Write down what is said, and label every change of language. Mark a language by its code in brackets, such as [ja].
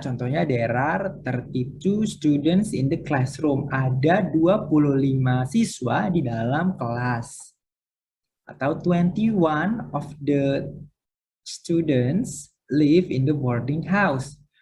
[en] Contohnya there are 32 students in the classroom. [id] Ada 25 siswa di dalam kelas. [en] Atau 21 of the students live in the boarding house.